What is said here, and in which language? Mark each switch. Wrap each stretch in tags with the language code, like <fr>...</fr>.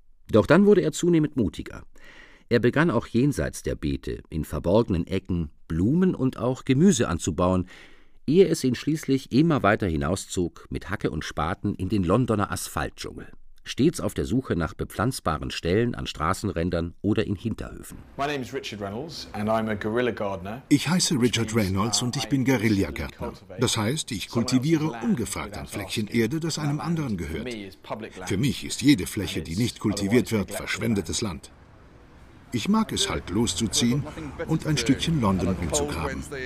<de>Doch dann wurde er zunehmend mutiger. Er begann auch jenseits der Beete, in verborgenen Ecken, Blumen und auch Gemüse anzubauen, ehe es ihn schließlich immer weiter hinauszog, mit Hacke und Spaten in den Londoner Asphaltdschungel, stets auf der Suche nach bepflanzbaren Stellen an Straßenrändern oder in Hinterhöfen.</de> <en>My name is Richard Reynolds and I'm a guerrilla gardener.</en> <de>Ich heiße Richard Reynolds und ich bin Guerillagärtner. Das heißt, ich kultiviere ungefragt ein Fleckchen Erde, das einem anderen gehört. Für mich ist jede Fläche, die nicht kultiviert wird, verschwendetes Land. Ich mag es halt, loszuziehen und ein Stückchen London umzugraben.</de>